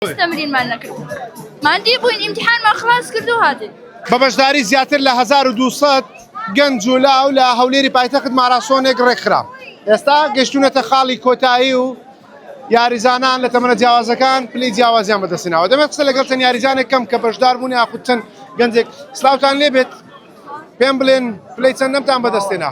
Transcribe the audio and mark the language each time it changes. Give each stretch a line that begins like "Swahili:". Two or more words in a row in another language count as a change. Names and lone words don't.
Arabic: تمرين مالنا كردو ما عندي بوين امتحان ما خلاص كردو هذا
Central Kurdish: بەبەشداری زیاتر لە 1200 گەنج و لاو لە هەولێری پایتەخت ماراسۆنێک ڕێکخرا. ئێستا گەشتونەتە خاڵی کۆتایی و یاریزانان لە تەمەنە جیاوازەکان پلەی جیاوازیان بەدەستێناوە. دەمێت قسە لەگەڵ چەند یاریزانێک کەم کە بەشدار بوون یاخود چەند گەنجێک سلااوتان لێبێت پێم بڵێن پلەی چەندەمتان بەدەستێنا.